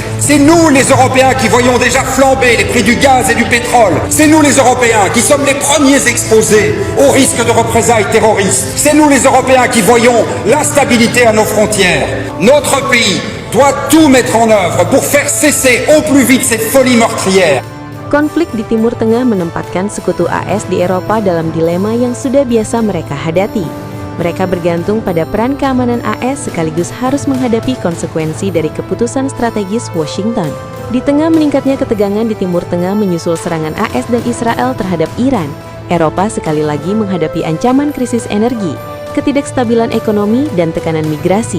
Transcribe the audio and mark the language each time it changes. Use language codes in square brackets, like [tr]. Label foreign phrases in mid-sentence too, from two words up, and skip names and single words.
[fr] C'est nous les Européens qui voyons déjà flamber les prix du gaz et du pétrole. C'est nous les Européens qui sommes les premiers exposés au risque de représailles terroristes. C'est nous les Européens qui voyons l'instabilité à nos frontières. Notre pays doit tout mettre en œuvre pour faire cesser au plus vite cette folie meurtrière. [id] Konflik di Timur Tengah menempatkan sekutu AS di Eropa dalam dilema yang sudah biasa mereka hadapi. Mereka bergantung pada peran keamanan AS sekaligus harus menghadapi konsekuensi dari keputusan strategis Washington. Di tengah meningkatnya ketegangan di Timur Tengah menyusul serangan AS dan Israel terhadap Iran, Eropa sekali lagi menghadapi ancaman krisis energi, ketidakstabilan ekonomi, dan tekanan migrasi.